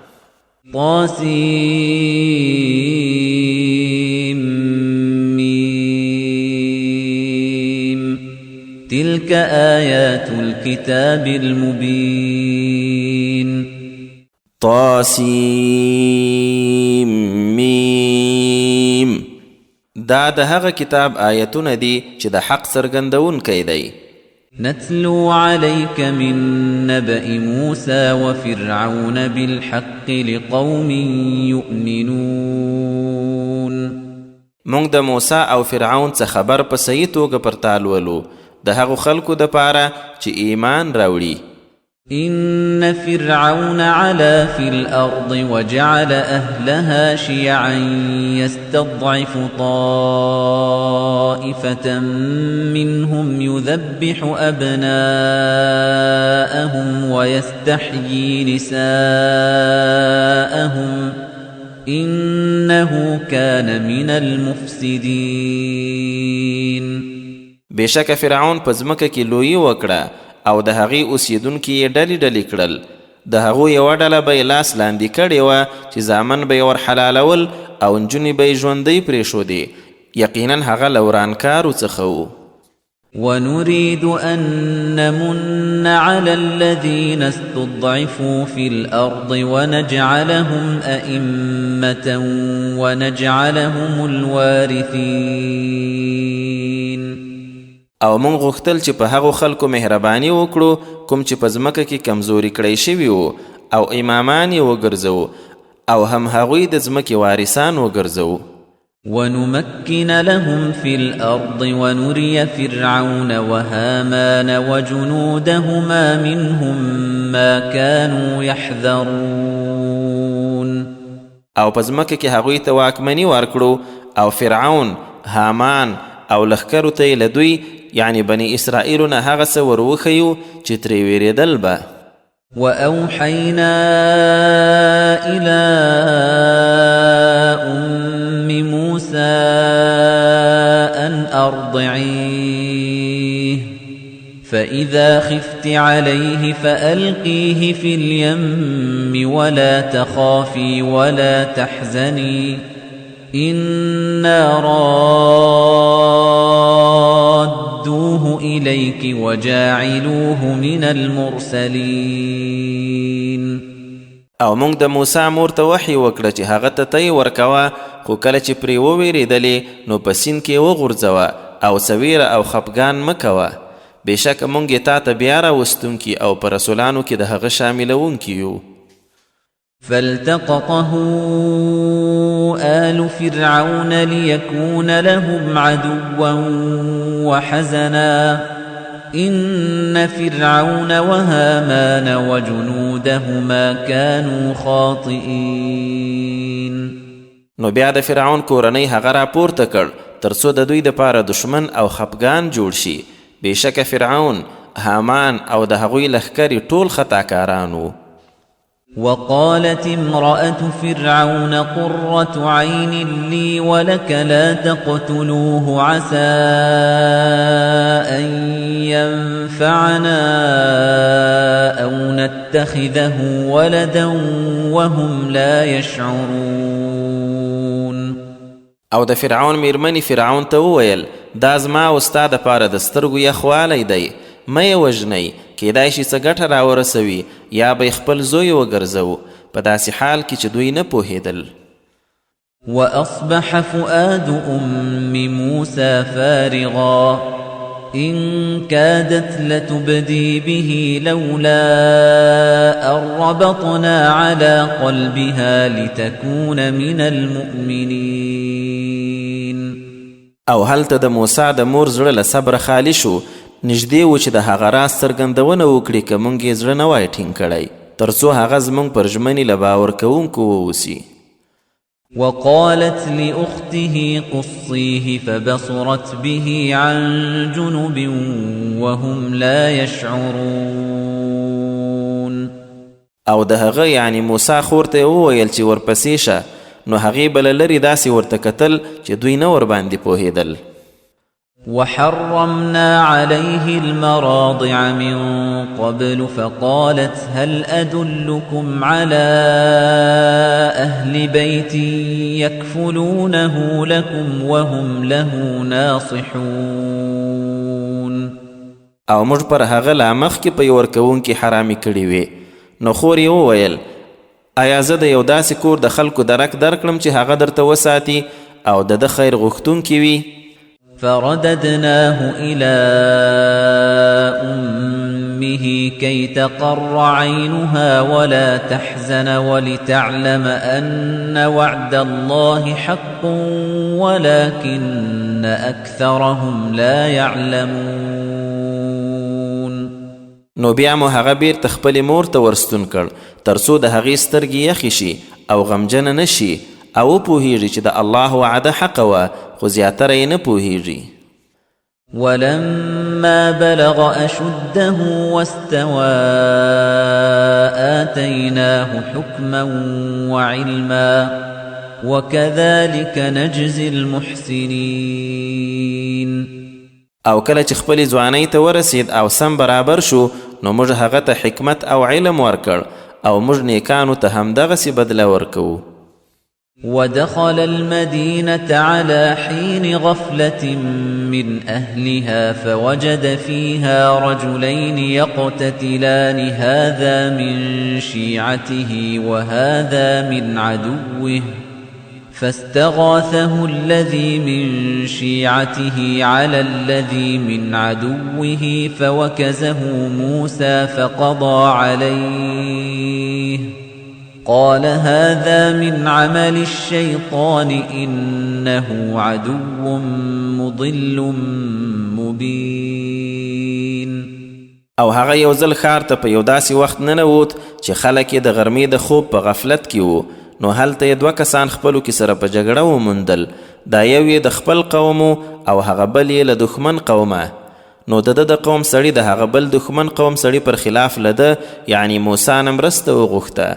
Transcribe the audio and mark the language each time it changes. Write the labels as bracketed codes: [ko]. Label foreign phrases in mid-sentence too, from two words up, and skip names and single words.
[ar] طاسیم تلك آیات الكتاب المبین. [ps] طاسیم دا د هغه کتاب آیتونه دي چې د حق څرګندونکی دی. [ar] نتلو عليك من نبأ موسى وفرعون بالحق لقوم يؤمنون. [ps] مونږ د موسی او فرعون څخه خبر په صحیح توګه پر تا لولو د هغو خلکو دپاره چې ایمان راوړي. [ar] إن فرعون علا في الأرض وجعل أهلها شيعا يستضعف طائفة منهم يذبح أبناءهم ويستحيي نساءهم إنه كان من المفسدين. [ps] بشک فرعون په ځمکه کې لویي وکړه او د هغې اوسیدونکي یې ډلې ډلې کړل. د هغو یوه ډله به یې لاس لاندې کړې وه چې زامن به یې ورحلالول او نجونې به یې ژوندۍ پرېښودې. یقینا هغه له ورانکارو څخه و. [ar] ونريد أن نمن على الذين استضعفوا في الأرض ونجعلهم أئمة ونجعلهم الوارثين. [ps] او مونږ غوښتل چې په هغو خلکو مهرباني وکړو کوم چې په ځمکه کې کمزوري کړی شوي وو او امامان یې وګرځو او هم هغوی د ځمکې وارثان وګرځو. [ar] ونمكن لهم في الأرض ونري فرعون وهامان وجنودهما منهم ما كانوا يحذرون. [ps] او په ځمکه کې هغوی ته واکمني ورکړو او فرعون، هامان او لښکرو ته یې له دوی یعنی بني اسرائیلو نه هغه څه ور وښیو چې ترې ویرېدل به. [ar] وأوحينا إلى أم موسى أن أرضعيه فإذا خفت عليه فألقيه في اليم ولا تخافي ولا تحزني إنا رادوه إليك وجاعلوه من المرسلين. [ps] او مونږ د موسی مور ته وحی وکړه چې هغه ته تی ورکوه، خو کله چې پرې وویرېدلې نو په سیند کې وغورځوه او څه ویره او خفګان مه کوه. بېشکه مونږ یې تا ته بیا راوستونکي او په رسولانو کې د هغه شاملونکي یو. [ar] فالتقطه آل فرعون ليكون لهم عدوا وحزنا إن فرعون وهامان وجنودهما كانوا خاطئين. [ps] نو بیا د فرعون کورنۍ هغه راپورته کړ تر څو د دوی دپاره دشمن او خفګان جوړ شي. بېشکه فرعون، هامان او د هغوی لښکرې ټول خطاکاران وو. [ar] وقالت امرأة فرعون قرة عين لي ولك لا تقتلوه عسى أن ينفعنا أو نتخذه ولدا وهم لا يشعرون. [ps] او د فرعون میرمنې فرعون ته وویل دا زما او ستا دپاره د سترګو یخوالی دی، مه یې وژنئ، کیدای شي څه ګټه راورسوي یا به خپل زوی وګرځو، په داسې حال کې چې دوی نه پوهېدل. [ar] وأصبح فؤاد أم موسى فارغا إن كادت لتبدي به لولا أن ربطنا على قلبها لتكون من المؤمنين. [ps] او هلته د موسی د مور زړه له صبر خالی شو، نږدې و چې د هغه راز څرګندونه وکړي که موږ یې زړه نه وای ټینګ کړی، تر څو هغه زموږ پر ژمنې له باور کوونکو واوسي. [ar] وقالت لأخته قصيه فبصرت به عن جنب وهم لا يشعرون. [ps] او د هغه یعنی موسی خور ته وویل چې ورپسې شه، نو هغې بله لرې داسې ورته کتل چې دوی نه ورباندې پوهېدل. [ar] وحرمنا عليه المراضع من قبل فقالت هل أدلكم على أهل بيت يكفلونه لكم وهم له ناصحون. [ps] او موږ پر هغه لا مخکې په یې ورکوونکي حرامې کړي وې، نو خور یې وویل آیا زه د یو داسې کور د خلکو درک درکړم چې هغه درته وساتي او د خیر غوښتونکي وي؟ [ar] فرددناه إلى أمه كي تقر عينها ولا تحزن ولتعلم أن وعد الله حق ولكن أكثرهم لا يعلمون. [ps] نو بیا مو هغه بیرته خپلې مور ته ورستون کړ تر څو د هغې سترګې یخې شي او غمجنه نه شي او وپوهیږي چې د الله وعده حقه وه، خو زیاتره یې نه پوهیږي. [ar] ولما بلغ أشده واستوى آتيناه حكما وعلما وكذلك نجزي المحسنين. [ps] او کله چې خپلې ځوانۍ ته ورسید او سم برابر شو، نو موږ هغه ته حکمت او علم ورکړ او موږ نیکانو ته همدغسې بدله ورکوو. [ar] ودخل المدينة على حين غفلة من أهلها فوجد فيها رجلين يقتتلان هذا من شيعته وهذا من عدوه فاستغاثه الذي من شيعته على الذي من عدوه فوكزه موسى فقضى عليه قال هذا من عمل الشيطان إنه عدو مضل مبين. [ps] او هغه یو ځل ښار ته په یو داسې وخت ننوت چې خلک یې د غرمې د خوب په غفلت کې وو، نو هلته یې 2 کسان خپلو کې سره په جګړه وموندل، دا یو یې د خپل قوم او هغه بل یې له دښمن قومه. نو د ده د قوم سړي د هغه بل دښمن قوم سړي پر خلاف له ده یعنی موسی نه مرسته وغوښته.